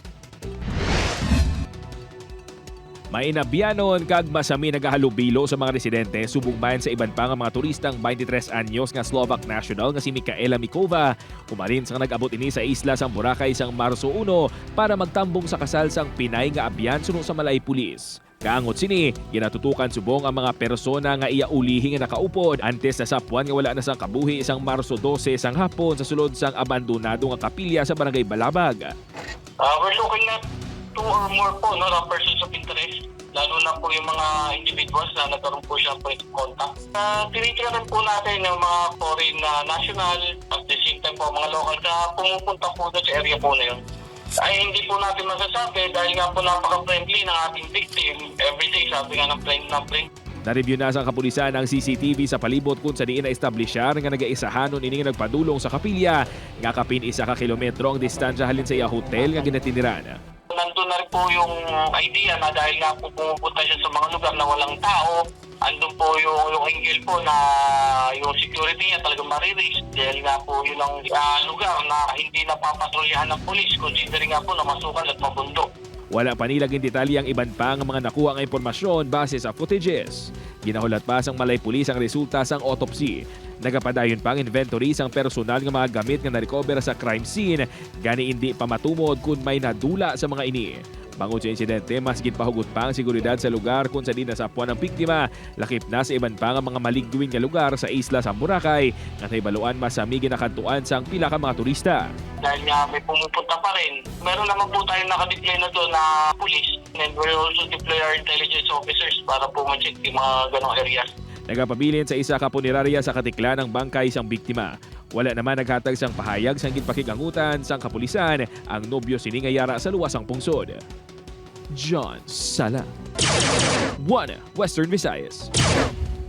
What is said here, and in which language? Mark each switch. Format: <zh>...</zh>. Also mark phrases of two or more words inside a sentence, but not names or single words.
<hil>Mainabyanon kag masami nagahalubilo sa mga residente subong bayan sa iban pa nga mga turistang 23 anyos nga Slovak national nga si Mikaela Mikova umarin sang nag-abot ini sa isla sang Boracay sang Marso 1 para magtambong sa kasal sang Pinay nga abyan suno sa Malay Pulis. Kaangot sini, ginatutukan subong ang mga persona nga iaulihi nga nakaupod antes na sapuan nga wala na sang kabuhi isang Marso 12 sang hapon sa sulod sang abandonado nga kapilya sa Barangay Balabag.</hil> <en>We're looking at 2 or more</en> <tl>po, no, na</tl> <en>persons of interest,</en> <tl>lalo na po yung mga individuals na nagkaroon po siya</tl> <en>point of contact.</en> <tl>Tinitiran po natin yung mga</tl> <en>foreign national at the same time</en> <tl>po mga local na pumupunta po doon sa area po na yun. Ay hindi po natin masasabi dahil nga po napaka-friendly ng ating victim. Everyday sabi nga ng friend.</tl> <hil>Na-review na sa kapulisan ang CCTV sa palibot kung sa diin na-establishar nga nag-aisahanon ini nga nagpadulong sa kapilya nga kapin 1 kilometro ang distansya halin sa iya hotel nga ginatiniran.</hil> <tl>Nandun na rin po yung idea na dahil nga po pumupunta siya sa mga lugar na walang tao, andun po yung angle po na yung security niya talagang mariris dahil nga po yun ang lugar na hindi napapatrolyahan ng polis considering nga po na masukan at mabundok.</tl> <hil>Wala pa nilaging detalye ang iban pa nga mga nakuha nga impormasyon base sa footages. Ginahulat pa sang Malay Pulis ang resulta sang autopsy. Nagapadayon pang inventory sang personal nga mga gamit nga na-recover sa</hil> <en>crime scene</en> <hil>gani hindi pa matumod kung may nadula sa mga ini. Bangod sa insidente, mas ginpahugot pa ang seguridad sa lugar kung sa di nasapuan ng biktima. Lakip na sa iban pa nga mga maligduin nga lugar sa isla sa Boracay nga naibaluan masami ginakantuan sang pila ka mga turista.</hil> <tl>Dahil nga may pumupunta pa rin, meron naman po tayong nakadeploy na doon na</tl> <en>police and we also deploy our intelligence officers</en> <tl>para po ma-check yung mga ganong areas.</tl> <hil>Nagapabilin sa isa ka punerarya sa katikla ng bangkay sang biktima. Wala naman naghatag sang pahayag sang ginpakigangutan sang kapulisan ang nobyo sini nga yara sa luwasang pungsod. John Sala, One Western Visayas.</hil>